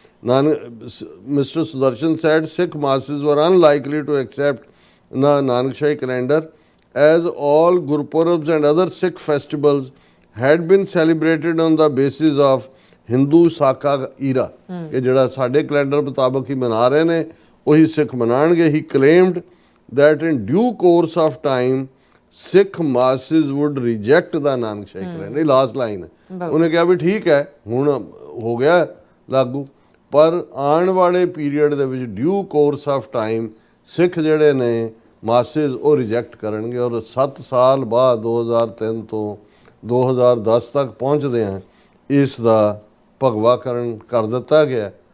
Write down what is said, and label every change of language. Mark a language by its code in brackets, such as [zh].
[en] mister Sudarshan said Sikh masses were unlikely to accept the Nanak-Shahi calendar, as all Gurpurabs and other Sikh festivals had been celebrated on the basis of Hindu Saka era, [pa] ਕਿ ਜਿਹੜਾ ਸਾਡੇ calendar ਮੁਤਾਬਕ ਹੀ ਮਨਾ ਰਹੇ ਨੇ ਉਹੀ ਸਿੱਖ ਮਨਾਣਗੇ। [en] He claimed that in due course of time Sikh masses would reject the Nanak-Shahi calendar. [pa] ਇਹ last line ਹੈ। ਉਹਨੇ ਕਿਹਾ ਵੀ ਠੀਕ ਹੈ ਹੁਣ ਹੋ ਗਿਆ ਲਾਗੂ, ਪਰ ਆਉਣ ਵਾਲੇ ਪੀਰੀਅਡ ਦੇ ਵਿੱਚ [en] due course of time [pa] ਸਿੱਖ ਜਿਹੜੇ ਨੇ ਮਾਸਿਸ ਉਹ ਰਿਜੈਕਟ ਕਰਨਗੇ। ਔਰ 7 ਸਾਲ ਬਾਅਦ 2003 ਤੋਂ 2010 ਤੱਕ ਪਹੁੰਚਦੇ ਆ ਇਸ ਦਾ ਭਗਵਾਕਰਨ ਕਰ ਦਿੱਤਾ ਗਿਆ।